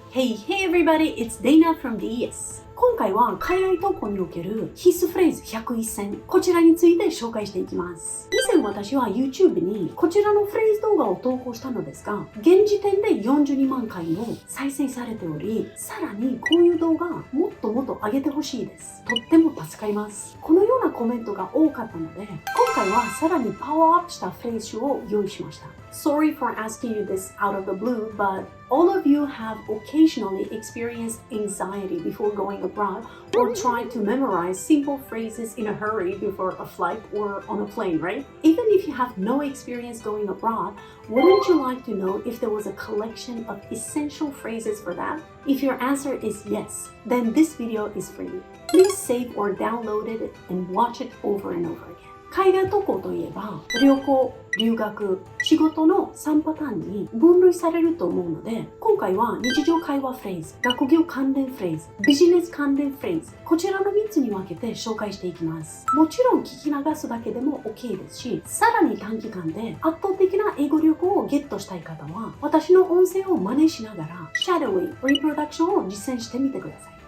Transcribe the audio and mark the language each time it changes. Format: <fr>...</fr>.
<en>Hey everybody, it's Dana from the ES。</en> <ja>今回は海外投稿における必須フレーズ101選、こちらについて紹介していきます。以前私は YouTube にこちらのフレーズ動画を投稿したのですが、現時点で42万回も再生されており、さらにこういう動画もっともっと上げてほしいです。とっても助かります。このようなコメントが多かったので、今回はさらにパワーアップしたフレーズを用意しました。</ja> <en>Sorry for asking you this out of the blue, but all of you have occasionally experienced anxiety before going abroad or tried to memorize simple phrases in a hurry before a flight or on a plane, right? Even if you have no experience going abroad, wouldn't you like to know if there was a collection of essential phrases for that? If your answer is yes, then this video is for you. Please save or download it and watch it over and over again.</en> <ja>海外渡航といえば旅行、留学、仕事の3パターンに分類されると思うので、今回は日常会話フレーズ、学業関連フレーズ、ビジネス関連フレーズ、こちらの3つに分けて紹介していきます。もちろん聞き流すだけでも OK ですし、さらに短期間で圧倒的な英語力をゲットしたい方は、私の音声を真似しながら、シャドウィン、リプロダクションを実践してみてください。</ja>